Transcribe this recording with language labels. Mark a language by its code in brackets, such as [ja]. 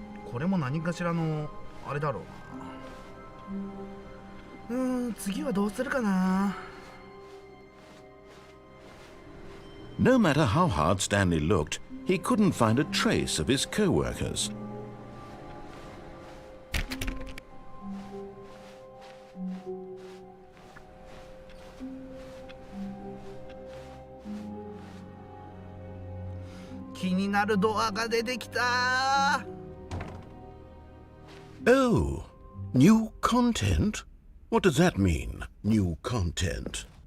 [ja] これも何かしらのあれだろうな。次はどうするかな。 [en] No matter how hard Stanley looked, he couldn't find a trace of his co-workers. [ja] 気になるドアが出てきた。 [en] Oh, new content? What does that mean, new content?